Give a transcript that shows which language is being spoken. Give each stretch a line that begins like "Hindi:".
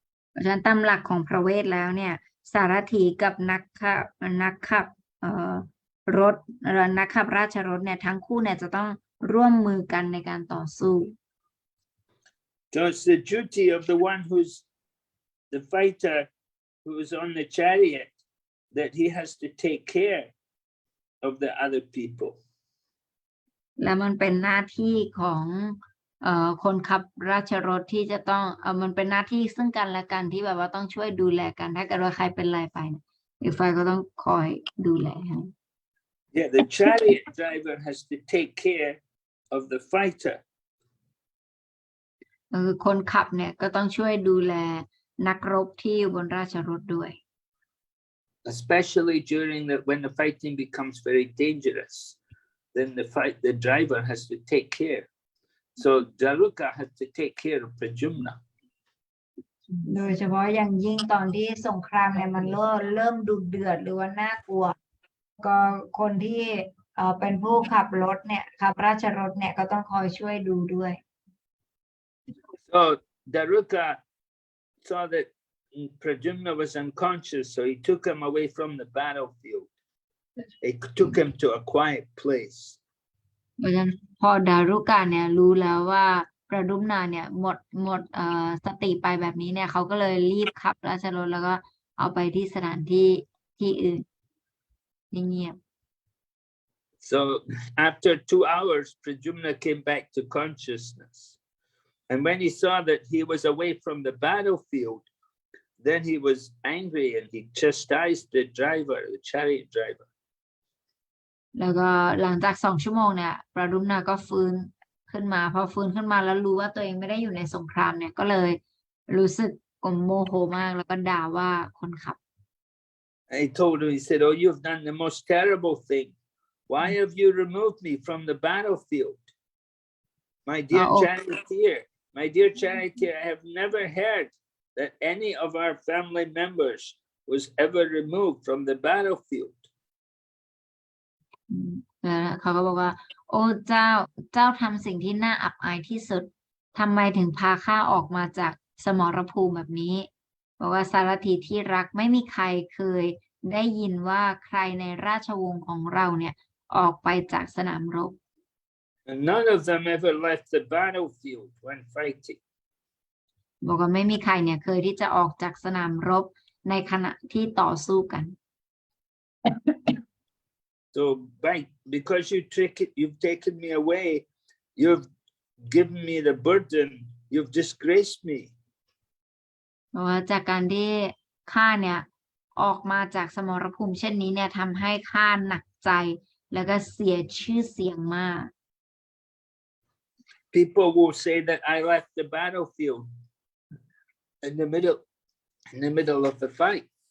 Thai: เพราะฉะนั้นตามหลักของพระเวทแล้วเนี่ยสารถีกับนักขับรถนักขับราชรถเนี่ยทั้งคู่เนี่ยจะต้องร่วมมือกันในการต่อสู้
English: So it's the duty of the one who's the fighter who is on the chariot that he has to take care of the other people.
Thai: และมันเป็นหน้าที่ของคนขับราชรถที่จะต้องมันเป็นหน้าที่ซึ่งกันและกันที่แบบว่าต้องช่วยดูแลกันถ้าเกิดว่าใครเป็นไรไปเนี่ยอีกฝ่ายก็ต้องคอยดูแลให้
English: Yeah, the chariot driver has to take care of the fighter.
Thai: คือคนขับเนี่ยก็ต้องช่วยดูแลนักรบที่อยู่บนราชรถด้วย
English: Especially when the fighting becomes very dangerous, then the driver has to take care. So Daruka had to take care of Pradyumna.
Thai: โดยเฉพาะอย่างยิ่งตอนที่สงครามเนี่ยมันเริ่มดุเดือดหรือว่าน่ากลัวก็คนที่เป็นผู้ขับรถเนี่ยขับราชรถเนี่ยก็ต้องคอยช่วยดูด้วย
English: So Daruka saw that Pradyumna was unconscious, so he took him away from the battlefield. He took him to a quiet place.
Thai: เพราะฉะนั้นพอดารุกะเนี่ยรู้แล้วว่าประดุมนาเนี่ยหมดสติไปแบบนี้เนี่ยเขาก็เลยรีบขับราชรถแล้วก็ เอาไปที่สถานที่ที่อื่นเงียบ
English: So after 2 hours, Pradyumna came back to consciousness. And when he saw that he was away from the battlefield, then he was angry and he chastised the driver, the chariot driver.
Thai: ๆแล้วก็หลังจาก2 ชั่วโมงเนี่ยประดุมนาก็ฟื้นขึ้นมาพอฟื้นขึ้นมาแล้วรู้ว่าตัวเองไม่ได้อยู่ในสงครามเนี่ยก็เลยรู้สึกโมโหมากแล้วก็ด่าว่าคนขับ
English: And he told him, he said, "Oh, you've done the most terrible thing. Why have you removed me from the battlefield? My dear Oh. charioteer, my dear charioteer, I have never heard that any of our family members was ever removed from the battlefield."
Thai: แล้วเขาก็บอกว่า โอ้เจ้าทำสิ่งที่น่าอับอายที่สุดทำไมถึงพาข้าออกมาจากสมรภูมิแบบนี้บอกว่าสารถีที่รักไม่มีใครเคยได้ยินว่าใครในราชวงศ์ของเราเนี่ยออกไปจากสนามรบ
English: And none of them ever left the battlefield when fighting.
Thai: บอกว่าไม่มีใครเนี่ยเคยที่จะออกจากสนามรบในขณะที่ต่อสู้กัน
English: So because you've taken me away, you've given me the burden, you've disgraced me.
Thai: เพราะว่าจากการที่ข้าเนี่ยออกมาจากสมรภูมิเช่นนี้เนี่ยทำให้ข้าหนักใจแล้วก็เสียชื่อเสียงมาก
English: People will say that I left the battlefield in the middle of the fight.